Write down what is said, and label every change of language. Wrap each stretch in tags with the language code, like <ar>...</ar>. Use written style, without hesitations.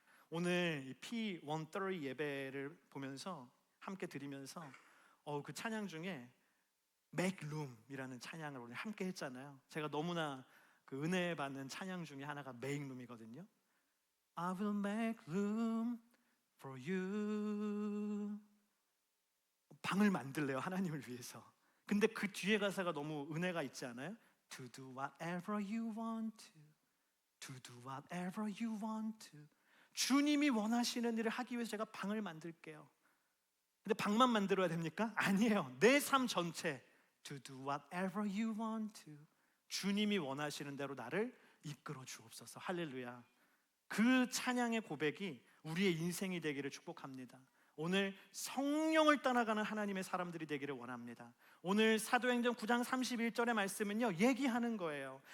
<ko>오늘 P130 예배를 보면서 함께 드리면서 그 찬양 중에 Make Room이라는 찬양을 오늘 함께 했잖아요. 제가 너무나 그 은혜 받는 찬양 중에 하나가 Make Room이거든요.</ko> <en>I will make room for you.</en> <ko>방을 만들래요, 하나님을 위해서. 근데 그 뒤에 가사가 너무 은혜가 있지 않아요?</ko> <en>To do whatever you want to do whatever you want to.</en> <ko>주님이 원하시는 일을 하기 위해서 제가 방을 만들게요. 근데 방만 만들어야 됩니까? 아니에요. 내 삶 전체</ko> <en>To do whatever you want to.</en> <ko>주님이 원하시는 대로 나를 이끌어 주옵소서. 할렐루야. 그 찬양의 고백이 우리의 인생이 되기를 축복합니다. 오늘 성령을 따라가는 하나님의 사람들이 되기를 원합니다. 오늘 사도행전 9장 31절의 말씀은요 얘기하는 거예요.</ko>